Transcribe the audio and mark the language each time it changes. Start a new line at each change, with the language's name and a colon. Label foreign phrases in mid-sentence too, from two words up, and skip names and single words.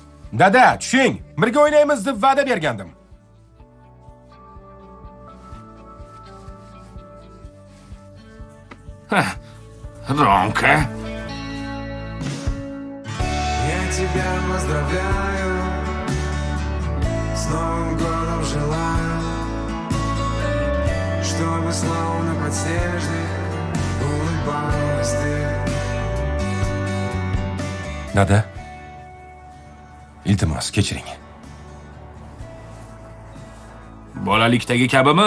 Uzbek: Dada, tushing. Birga o'ynaymiz deb va'da bergandim.
Russian: Ромка. Я тебя поздравляю, с Новым годом желаю, чтобы словно подснежник улыбалась ты.
Uzbek: Dada, iltimos, kechiring. Bolalikdagi kabimi?